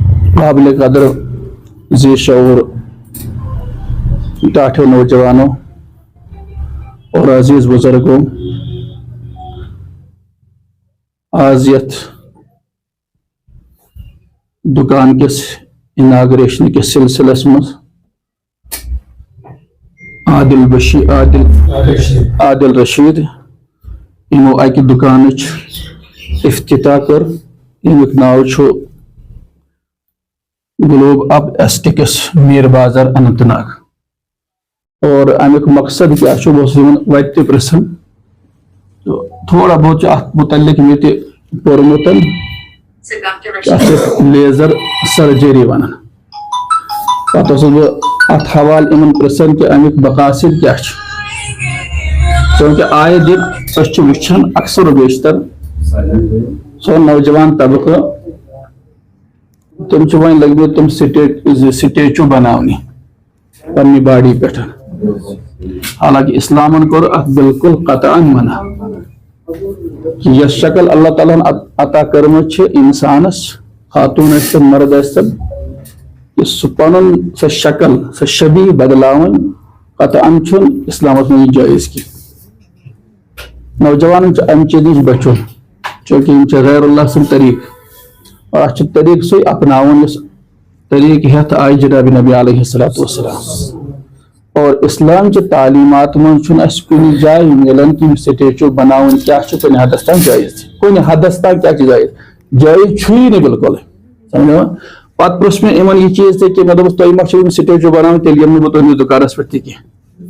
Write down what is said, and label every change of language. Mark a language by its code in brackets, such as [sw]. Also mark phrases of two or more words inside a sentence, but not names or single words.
[ur] قابل قدر ذی شعور ٹاٹھے نوجوانوں اور عزیز بزرگوں، [ks] آج یتھ دکان کس اناگریشن کس سلسلس مز عادل رشید یمو اکہ دکانچ افتتاح کر، یمیک ناو چھُ گلوب اب ایسٹکس میر بازار اننت ناگ، اور امیک مقصد کیا چھُ بہٕ اوسُس یِمن وتہِ تہِ پرژھان تو تھوڑا بہت اتھ متعلق مےٚ تہِ پوٚرمُت [en] laser surgery [ks] ونان، پتہٕ اوسُس بہٕ اتھ حوالہٕ یِمن پرژھان کہ امیک مقاصد کیا چھُ، کیونکہ آئے دن أسۍ چھِ وٕچھان اکثر و بیشتر سون نوجوان طبقہٕ تم چھِ وۄنۍ لٔگمٕتۍ تم سٹیچو بناونہِ پننہِ باڈی پٮ۪ٹھ، حالانکہ اسلامن کوٚر اتھ بالکل قطعاً منع۔ یس شکل اللہ تعالیٰ ہن عطا کٔرمٕژ چھِ انسانس، خاتون ٲسِن مرد ٲسِن، کہ سُہ پنُن سۄ شکل سۄ شبیہ بدلاوٕنۍ قطعاً چھُنہٕ اسلامس منٛز یہِ جٲیز کینٛہہ۔ نوجوانن چھُ امہِ چیٖزٕ نِش بچُن، چوٗنٛکہِ یِم چھِ غیر اللہ سُنٛد طریٖقہٕ، اور اتھ چھُ طریٖقہٕ سُے اپناوُن یُس طریٖقہٕ ہٮ۪تھ آیہِ جناب نبی علیہ الصلوۃ والسلام۔ اور اسلام چہِ تعلیمات منٛز چھُنہٕ اَسہِ کُنہِ جایہِ مِلان کہ یِم سٹیچو بناوٕنۍ کیٛاہ چھُ کُنہِ حدس تام جٲیز، کُنہِ حدس تام کیٛاہ چھُ جٲیز، جٲیز چھُیی نہٕ بالکل، سمجھو۔ پتہٕ پرٛژھ مےٚ یِمن یہِ چیٖز تہِ کہ مےٚ دوٚپُس تُہۍ ما چھِو یِم سٹیچو بناوٕنۍ، تیٚلہِ یِمہٕ نہٕ بہٕ تُہنٛدِس دُکانس پٮ۪ٹھ تہِ کینٛہہ۔